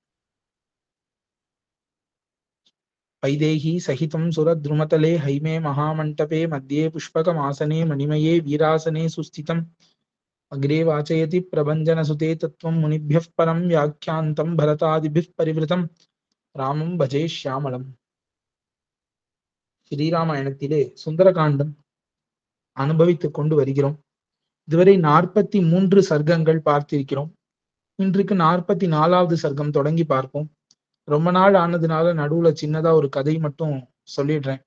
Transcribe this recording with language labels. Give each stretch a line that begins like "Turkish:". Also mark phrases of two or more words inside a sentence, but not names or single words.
Sanskrit: वैदेही सहितं सुरद्रुमतले हैमे महामण्टपे मध्ये पुष्पकमासने मणिमये वीरासने सुस्थितम्। अग्रे वाचयति प्रभञ्जनसुते तत्त्वं मुनिभ्यः परं व्याख्यान्तं भरतादिभिः परिवृतं रामं भजे श्यामलम्.
Tamil: ஸ்ரீராமாயணத்திலே சுந்தரகாண்டம் அனுபவித்துக் கொண்டு வருகிறோம். இதுவரை 43 சர்க்கங்கள் பார்த்திருக்கிறோம். இன்றைக்கு 44வது சர்க்கம் தொடங்கி பார்ப்போம். ரொம்ப நாள் ஆனதுனால நடுவுல சின்னதா ஒரு கதை மட்டும் சொல்லிடுறேன்.